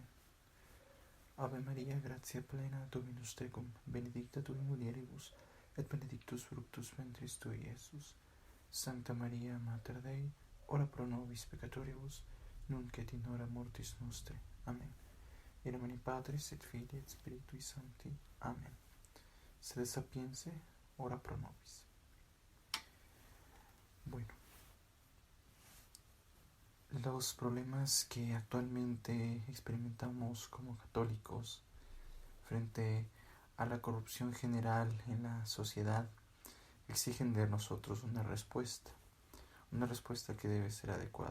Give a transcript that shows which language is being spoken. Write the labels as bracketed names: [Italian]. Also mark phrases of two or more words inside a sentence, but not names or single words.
[Latin] Ave Maria, gratia plena, Dominus tecum, benedicta tu in mulieribus, et benedictus fructus ventris tui, Iesus. Sancta Maria, Mater Dei, ora pro nobis peccatoribus, nunc et in hora mortis nostre. Amen. In nomine Patris et Filii et Spiritui Sancti. Amen. Sede sapiense, ora pro nobis. [Spanish] Bueno, los problemas que actualmente experimentamos como católicos frente a la corrupción general en la sociedad exigen de nosotros una respuesta que debe ser adecuada.